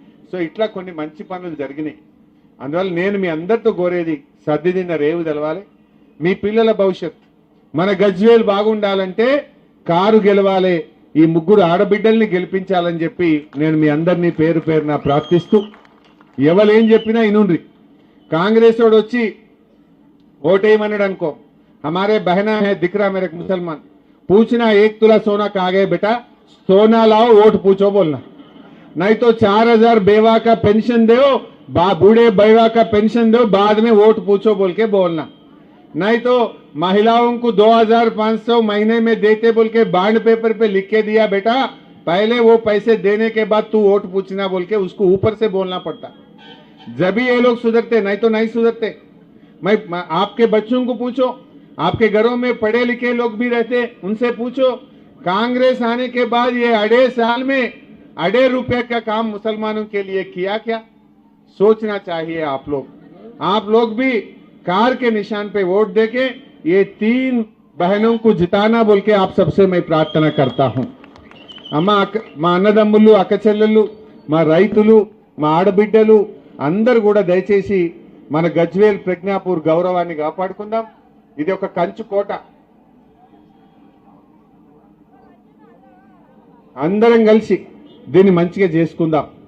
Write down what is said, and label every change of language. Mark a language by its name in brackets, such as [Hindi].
[Telugu] So ఇట్లా కొన్ని మంచి పనులు జరిగినాయి. అందువల్ల నేను మీ అందరితో కోరేది, సర్దిదిన్న రేవు తెలవాలి, మీ పిల్లల భవిష్యత్. మన గజ్వేల్ బాగుండాలంటే కారు గెలవాలి, ఈ ముగ్గురు ఆడబిడ్డల్ని గెలిపించాలని చెప్పి నేను మీ అందరినీ పేరు పేరున ప్రార్థిస్తూ, ఎవరేం చెప్పినా ఇనుండ్రి. కాంగ్రెస్ వాడు వచ్చి ఓటేయమన్నాడు అనుకో, [Hindi] हमारे बहना है दिखरा मेरे मुसलमान, पूछना 1 तुला सोना कहाँ गए बेटा, सोना लाओ वोट पूछो बोलना. नहीं तो 4000 बेवा का पेंशन दो, बूढ़े बेवा का पेंशन दो, बाद में वोट पूछो बोल के बोलना. नहीं तो महिलाओं को 2500 महीने में देते बोल के बॉन्ड पेपर पे लिख के दिया बेटा, पहले वो पैसे देने के बाद तू वोट पूछना बोल के उसको ऊपर से बोलना पड़ता. जब भी ये लोग सुधरते, नहीं तो नहीं सुधरते. मैं आपके बच्चों को पूछो, आपके घरों में पढ़े लिखे लोग भी रहते, उनसे पूछो कांग्रेस आने के बाद ये 2.5 साल में 2.5 रुपए का काम मुसलमानों के लिए किया क्या? सोचना चाहिए आप लोग भी कार के निशान पे वोट देके ये 3 बहनों को जिताना बोल के आप सबसे मैं प्रार्थना करता हूं. [Telugu] మా అన్నదమ్ములు, అక్క చెల్లెళ్ళు, మా రైతులు, మా ఆడబిడ్డలు అందరూ కూడా దయచేసి మన గజ్వేల్ ప్రజ్ఞాపూర్ గౌరవాన్ని కాపాడుకుందాం. ఇది ఒక కంచు కోట, అందరం కలిసి దీన్ని మంచిగా చేసుకుందాం.